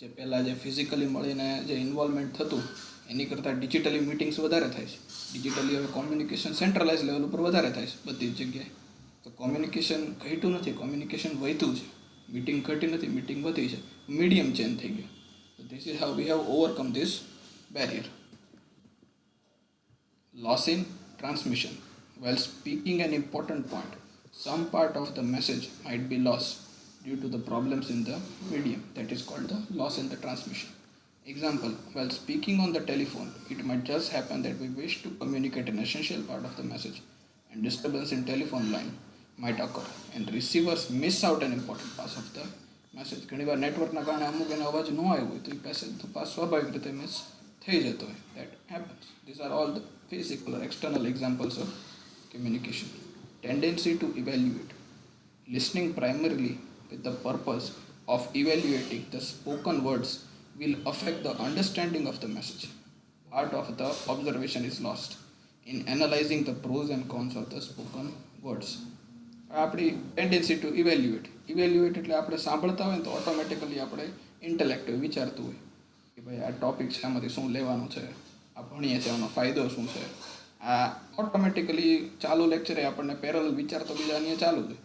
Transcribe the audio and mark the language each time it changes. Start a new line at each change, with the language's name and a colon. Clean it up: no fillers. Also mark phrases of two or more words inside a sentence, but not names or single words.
Gujarati: જે પહેલાં જે ફિઝિકલી મળીને જે ઇન્વોલ્વમેન્ટ થતું એની કરતાં
English: digitally meetings
Gujarati: વધારે થાય છે. ડિજિટલી હવે
English: communication centralize level
Gujarati: ઉપર વધારે થાય છે બધી જ જગ્યાએ. તો કોમ્યુનિકેશન ઘટ્યું નથી, કોમ્યુનિકેશન વધ્યું છે. મીટિંગ ઘટી નથી, મીટિંગ વધી છે,
English: medium change
Gujarati: થઈ ગયો.
English: So this is how we have overcome this barrier. Loss in transmission. While speaking an important point, some part of the message might be lost due to the problems in the medium. That is called the loss in the transmission. Example, while speaking on the telephone, it might just happen that we wish to communicate an essential part of the message, and disturbance in telephone line might occur, and receivers miss out an important part of the message.
Gujarati: ઘણીવાર નેટવર્કના કારણે અમુક એનો અવાજ ન આવ્યો હોય તો એ મેસેજ તો પાસ સ્વાભાવિક રીતે મિસ થઈ જતો હોય.
English: That happens. These are all the physical or external examples of communication. Tendency to evaluate. Listening primarily with the purpose of evaluating the spoken words will affect the understanding of the message. Part of the observation is lost in analyzing the pros and cons of the spoken words.
Gujarati: આપણી
English: tendency to evaluate
Gujarati: એટલે આપણે સાંભળતા હોય ને તો ઓટોમેટિકલી આપણે ઇન્ટેલેક્ટિવ વિચારતું હોય કે ભાઈ આ ટોપિક છે, આમાંથી શું લેવાનું છે, આ ભણીએ છીએ આનો ફાયદો શું છે. આ ઓટોમેટિકલી ચાલુ લેક્ચરે આપણને પેરેલલ વિચાર તો બીજા અહીંયા ચાલુ જ હોય.